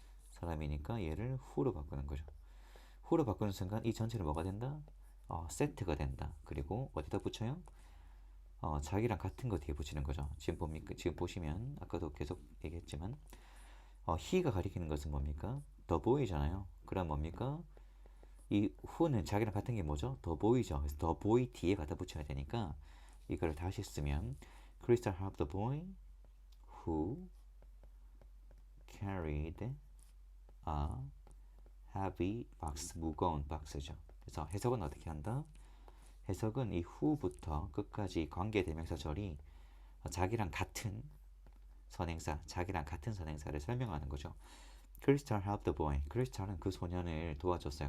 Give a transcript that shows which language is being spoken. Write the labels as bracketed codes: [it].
[ko] 사람이니까 얘를 who로 바꾸는 거죠. who로 바꾸는 순간 이 전체를 뭐가 된다? 세트가 된다. 그리고 어디다 붙여요? 자기랑 같은 거 뒤에 붙이는 거죠. 지금 보시면 아까도 계속 얘기했지만 he가 가리키는 것은 뭡니까? the boy잖아요. 그럼 뭡니까? 이 who는 자기랑 같은 게 뭐죠? the boy죠. 그래서 [en] the boy [ko] 뒤에 갖다 붙여야 되니까 이거를 다시 쓰면 [en] Crystal helped the boy who carried a heavy box. [ko] 무거운 박스죠. 그래서 해석은 어떻게 한다? 해석은 이 who부터 끝까지 관계대명사 절이 자기랑 같은 선행사를 설명하는 거죠. [en] Crystal helped the boy. [ko] 크리스탈은 그 소년을 도와줬어요.